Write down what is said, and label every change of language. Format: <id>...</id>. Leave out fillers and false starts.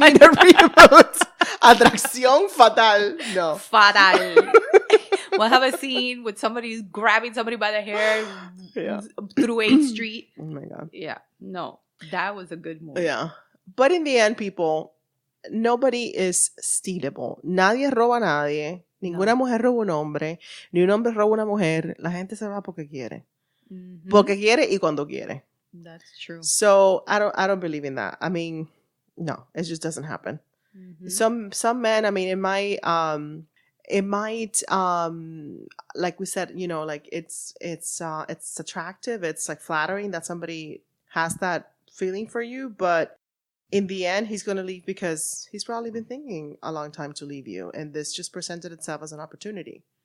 <en>need a reboot. Atracción fatal. No. Fatal. We'll have a scene with somebody grabbing somebody by the hair through 8th Street. Oh my God. Yeah. No, that was a good movie. Yeah. But in the end, people, nobody is stealable.</en> <es>Nadie roba a nadie. Ninguna mujer roba un hombre. Ni un hombre roba una mujer. La gente se va porque quiere. Mm-hmm. Porque quiere y cuando quiere.</es> <en>That's true. So I don't believe in that. I mean, no, it just doesn't happen. Mm-hmm. Some men, I mean, it might like we said, like it's attractive, it's like flattering that somebody has that feeling for you, but in the end he's going to leave because he's probably been thinking a long time to leave you, and this just presented itself as an opportunity.</en>